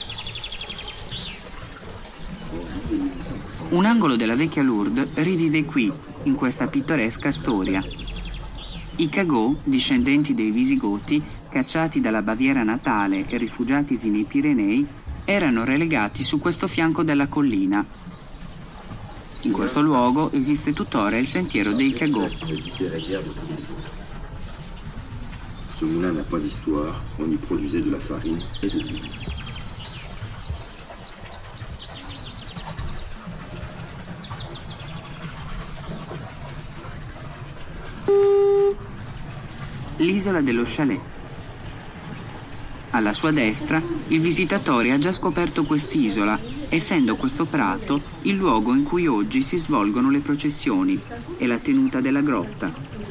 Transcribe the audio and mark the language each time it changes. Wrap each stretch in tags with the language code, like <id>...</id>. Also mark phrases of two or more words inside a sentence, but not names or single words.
<it>Un angolo della vecchia Lourdes rivive qui, in questa pittoresca storia. I Cagot, discendenti dei Visigoti, cacciati dalla Baviera natale e rifugiatisi nei Pirenei, erano relegati su questo fianco della collina. In questo luogo esiste tuttora il sentiero dei Cagot.</it> <fr>Ce moulin n'a pas d'histoire, on y produisait de la farine et de l'huile.</fr> <it>L'isola dello Chalet. Alla sua destra, il visitatore ha già scoperto quest'isola, essendo questo prato il luogo in cui oggi si svolgono le processioni e la tenuta della grotta.</it>